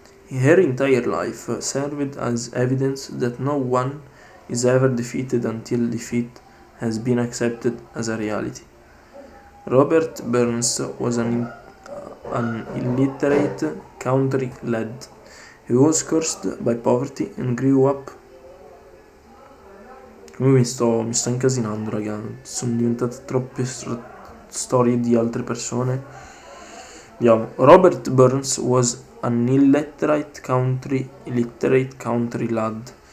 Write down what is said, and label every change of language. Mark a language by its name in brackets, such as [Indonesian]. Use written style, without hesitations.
[English] Her entire life served as evidence that no one is ever defeated until defeat has been accepted as a reality. Robert Burns was an illiterate country lad. He was cursed by poverty and grew up. [Italian] Come mi sto incasinando, raga. Sono diventate troppe storie di altre persone. Vediamo. [English] Robert Burns was an illiterate country lad.